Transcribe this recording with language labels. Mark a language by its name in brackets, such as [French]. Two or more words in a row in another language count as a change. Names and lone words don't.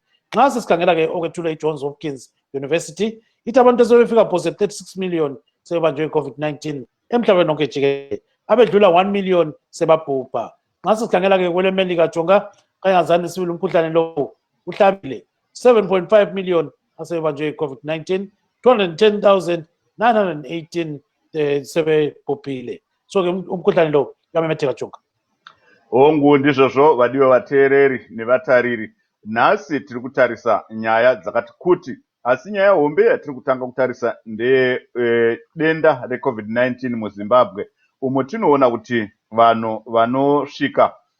[North Ndebele] Nxa sesikhangela ke okwethulwa i-Johns Hopkins University ithi abantu sebefika phose 36 million sebebanjwe i-COVID-19 emhlabeni wonke jikelele, abedlula 1 million sebabhubha. Nxa sesikhangela ke kwele Melika Jonga kayangazani sibili umkhuhlane lo uhlabile 7.5 million asebanjwe i-COVID-19, 210,918 sebebhubhile. So ke umkhuhlane lo uyamemetheka Jonga. [Shona] Ndizvozvo vadiwe vateereri nevatariri, nhasi tiri kutarisa nyaya dzakati kuti, asi nyaya hombe yatiri kutanga kutarisa ndedenda reCovid-19 muZimbabwe, umo tinoona kuti vanhu vanosvika